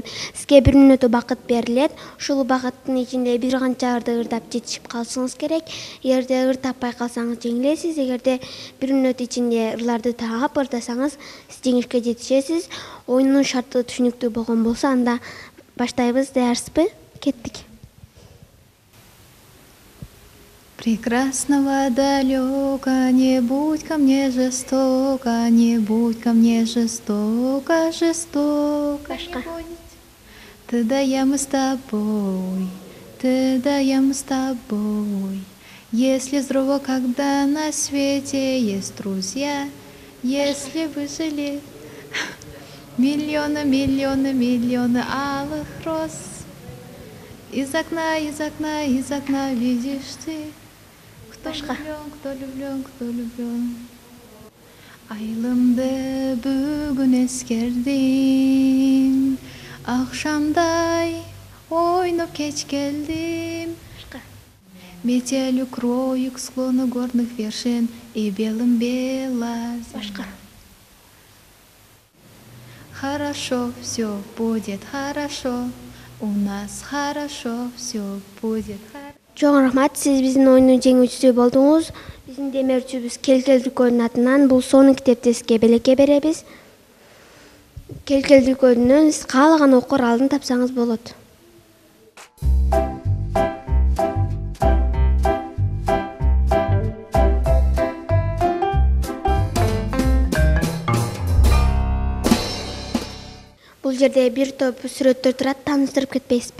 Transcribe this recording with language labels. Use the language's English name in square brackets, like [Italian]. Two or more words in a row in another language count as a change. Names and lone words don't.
[Kyrgyz] Сизге 1 мүнөт убакыт берилет. Ушул убакыттын ичинде бир канча ырды ырдап жетишип калышыңыз керек. Эгерде ыр таппай калсаңыз жеңилесиз. Эгерде 1 мүнөт ичинде ырларды таап ырдасаңыз, сиз жеңишке жетишесиз. Оюндун шарты түшүнүктүү болгон болсо, анда баштайбыз. Даярсызбы? Кеттик. [Russian] Прекрасного далека, не будь ко мне жестоко, не будь ко мне жестоко, жестоко. Ты да я мы с тобой, ты да я мы с тобой. Если здорово, когда на свете есть друзья, если выжили миллионы, миллионы, миллионы алых роз. Из окна, из окна, из окна видишь ты. Кто влюблен, кто влюблен, кто влюблен. [Kyrgyz] Айлымды бүгүн эскердим, акшамдай ойноп кеч келдим. [Russian] Метель укрою к склону горных вершин и белым бела земля. Хорошо, все будет хорошо. У нас хорошо, все будет хорошо. [Kyrgyz] Чоң рахмат, сиз биздин оюндун жеңүүчүсү болдуңуз. Биздин демеушүбүз Келкелдүкөнүн атынан бул сонун китепти сизге белекке беребиз. Келкелдүкөнүнөн сиз каалаган окуу аралын тапсаңыз болот. Бул жерде бир топ сүрөттөр турат, тааныштырып кетпейсизби?